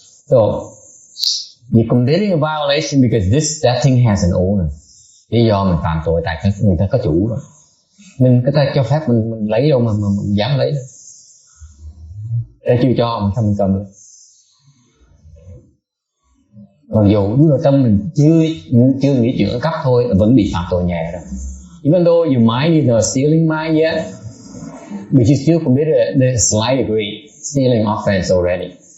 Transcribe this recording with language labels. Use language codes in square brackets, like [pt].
[en] So you're committing a violation because that thing has an owner. [vi] Lý do mình phạm tội tại người ta có chủ rồi. Mình có thể cho phép mình lấy đâu mà mình dám lấy đâu. Để chưa cho mà sao mình cầm lên. Mặc dù lúc đầu tâm mình chưa nghĩ chuyện cắp thôi vẫn bị phạm tội nhẹ rồi. [en] Even though your mind is not stealing mind yet, but you still committed a slight degree stealing offense already.